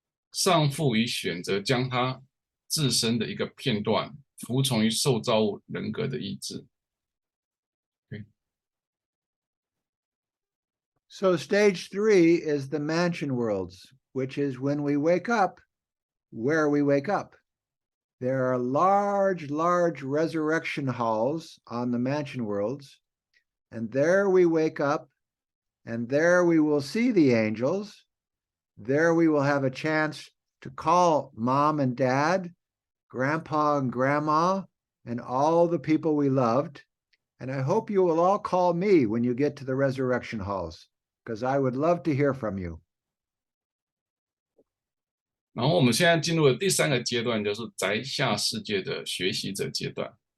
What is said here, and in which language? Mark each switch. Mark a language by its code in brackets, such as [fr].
[zh] 上父已选择将他自身的一个片段服从于受造物人格的意志。 [en] So stage 3 is the mansion worlds, which is when we wake up, where we wake up. There are large, large resurrection halls on the mansion worlds, and there we wake up, and there we will see the angels. There we will have a chance to call mom and dad, grandpa and grandma, and all the people we loved. And I hope you will all call me when you get to the resurrection halls, because I would love to hear from you. [zh] 然后我们现在进入了第3个阶段，就是宅下世界的学习者阶段。